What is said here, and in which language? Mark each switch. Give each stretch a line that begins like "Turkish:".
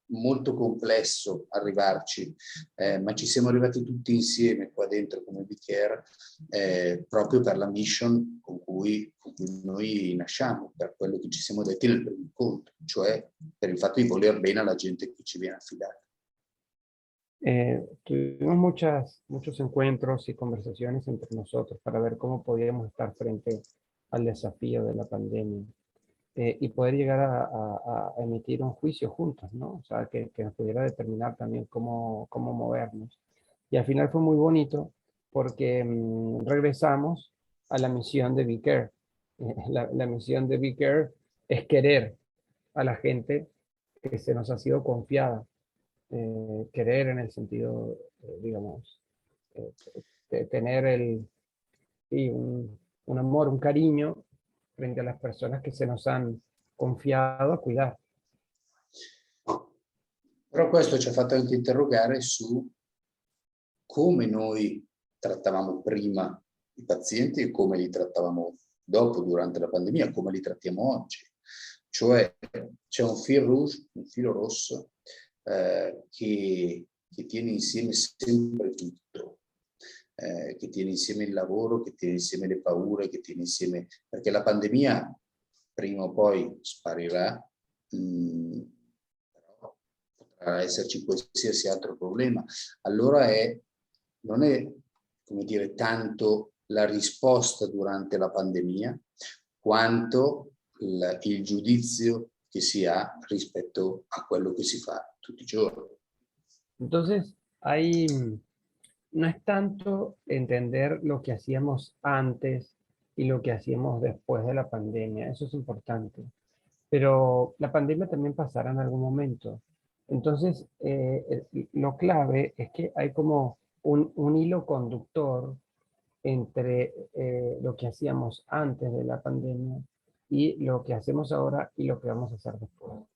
Italian: molto complesso arrivarci, ma ci siamo arrivati tutti insieme qua dentro come BCare, proprio per la mission con cui noi nasciamo, per quello che ci siamo detti nel primo incontro, cioè per il fatto di voler bene alla gente che ci viene affidata.
Spanish: Tuvimos muchos encuentros y conversaciones entre nosotros para ver cómo podíamos estar frente al desafío de la pandemia. Y poder llegar a emitir un juicio juntos, ¿no? O sea, que nos pudiera determinar también cómo movernos. Y al final fue muy bonito porque regresamos a la misión de BeCare. La misión de BeCare es querer a la gente que se nos ha sido confiada. Querer en el sentido, digamos, de tener sí, un amor, un cariño frente a las personas que se nos han confiado a cuidar.
Italian: Però questo ci ha fatto anche interrogare su come noi trattavamo prima i pazienti e come li trattavamo dopo, durante la pandemia, come li trattiamo oggi. Cioè c'è un fil rouge, un filo rosso che tiene insieme sempre tutto, che tiene insieme il lavoro, che tiene insieme le paure, che tiene insieme... Perché la pandemia prima o poi sparirà, però potrà esserci qualsiasi altro problema. Allora non è, come dire, tanto la risposta durante la pandemia, quanto il giudizio che si ha rispetto a quello che si fa tutti i giorni.
Spanish: Entonces, no es tanto entender lo que hacíamos antes y lo que hacíamos después de la pandemia, eso es importante, pero la pandemia también pasará en algún momento. Entonces, lo clave es que hay como un hilo conductor entre lo que hacíamos antes de la pandemia y lo que hacemos ahora y lo que vamos a hacer después.